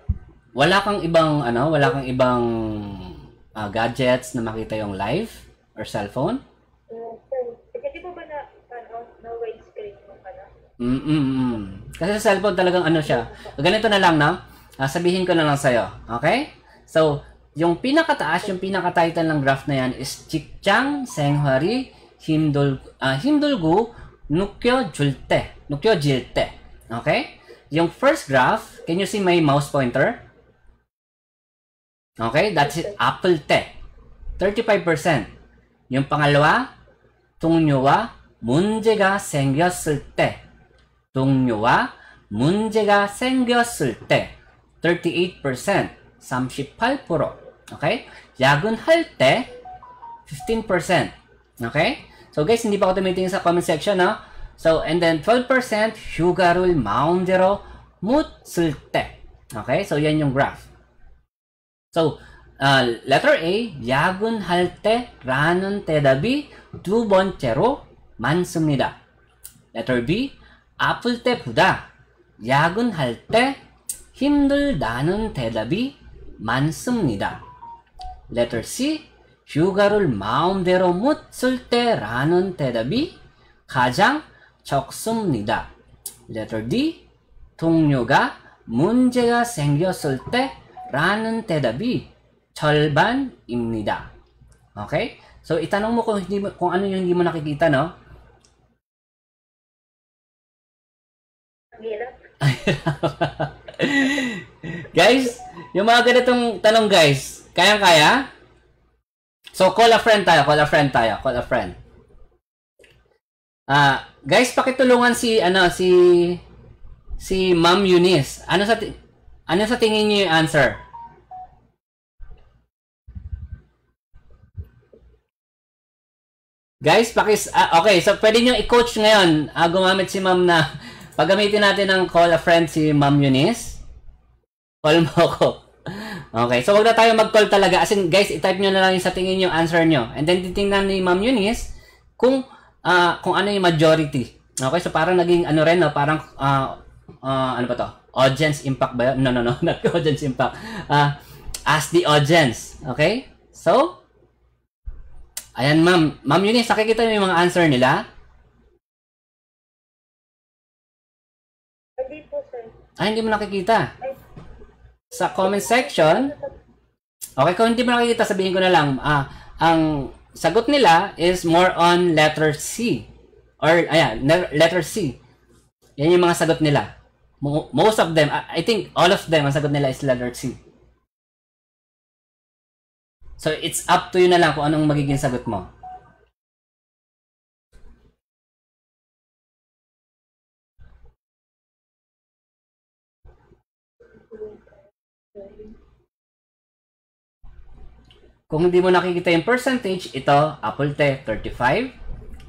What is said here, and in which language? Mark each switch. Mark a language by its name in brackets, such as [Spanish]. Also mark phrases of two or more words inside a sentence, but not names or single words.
[Filipino] Wala kang ibang gadgets na makita yung live or cellphone? Kasi po ba na widescreen mo pala? Kasi sa cellphone talagang siya. Ganito na lang, no? Sabihin ko na lang sa'yo. Okay? So, yung pinakataas, yung pinaka-title ng graph na yan is [Korean] 직장 생활이 힘들고 느껴질 때. [Filipino] Okay? [English] Yung first graph, can you see my mouse pointer? Okay? That's it. Apple te. 35%. [Filipino] Yung pangalawa, [Korean] 동료와 문제가 생겼을 때. 동료와 문제가 생겼을 때. 38%. 38%. Okay? 야근할 때 15%. Okay? [Filipino] So guys, hindi pa ako tumitingin sa comment section, no? [English] So, and then [Korean] 12% 휴가를 마음대로 못 쓸 때. [Filipino] Okay? So, yan yung graph. [English] So, letter A, [Korean] 야근할 때 라는 대답이 두 번째로 많습니다. [English] Letter B, [Korean] 아플 때보다 야근할 때 힘들다는 대답이 많습니다. [English] Letter C, [Korean] 휴가를 마음대로 못 쓸 때라는 대답이 가장 적습니다. [English] Letter D, [Korean] 동료가 문제가 생겼을 때라는 대답이 절반입니다. Okay? [Filipino] So, itanong mo kung ano yung hindi mo nakikita, no? Guys, yung mga ganitong tanong, guys, kayang-kaya? [English] So, call a friend tayo. Call a friend. [Filipino] Guys, pakitulungan si Ma'am Eunice. Ano sa tingin niyo yung answer? Guys, okay, so pwede niyo i-coach ngayon. Gumamit si Ma'am na paggamitin natin ng [English] call a friend [Filipino] si Ma'am Eunice. Call mo ako. Okay, so wag na tayo mag-call talaga. As in, guys, i-type nyo na lang yung sa tingin yung answer nyo. And then, titingnan ni Ma'am Eunice kung ano yung majority. Okay, so parang naging ano rin, no? Parang, ano ba to? [English] Audience impact [Filipino] ba yun? [English] No, not audience impact. Ask the audience. Okay? So, [Filipino] ayan, Ma'am Eunice, nakikita nyo yung mga answer nila? Hindi po, sir. Hindi mo nakikita. Sa comment section, okay, kung hindi mo nakikita, sabihin ko na lang, ang sagot nila is [English] more on letter C. [Filipino] Or, ayan, [English] letter C. [Filipino] Yan yung mga sagot nila. [English] Most of them, I think all of them, [Filipino] ang sagot nila is [English] letter C. [Filipino] So, [English] it's up to you [Filipino] na lang kung anong magiging sagot mo. Kung hindi mo nakikita yung percentage, ito, apple te, 35.